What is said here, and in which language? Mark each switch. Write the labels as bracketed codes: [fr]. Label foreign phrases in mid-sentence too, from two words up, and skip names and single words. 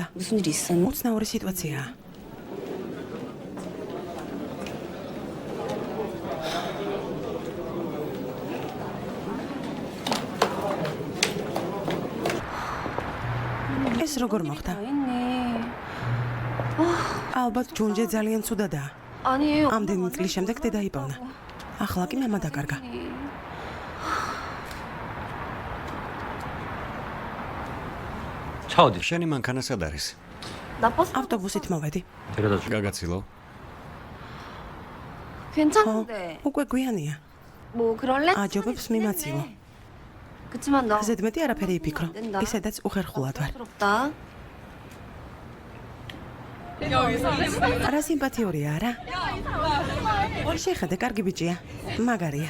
[ko] 무슨 일 있었나? [ka] უცნაური სიტუაციაა. ეს როგორ მოხდა? ალბათ ჯუნჯე ძალიან ცუდადაა. [ko] 아니에요 [ka] ამდენი წლის შემდეგ დედა იპოვნა. ახლა კი მამა დაკარგა. [ko] 차 어디? [ka] შენი მანქანა სად არის? [ko] 나빴어? [ka] ავტობუსით მოვედი. [ko] 데려다 줄. [ka] გაგაცილო. [ko] 괜찮은데 [ka] უკვე გვიანია. [ko] 뭐 그럴래? [ka] აჯობებს მიმაციო. [ko] 그치만 너 [ka] ზედმეტი არაფერი იფიქრო. ისედაც უხერხულად ვარ. [ko] 부럽다 [ka] რა სიმპათიურია, არა? შეხედე, კარგი ბიჭია. მაგარია.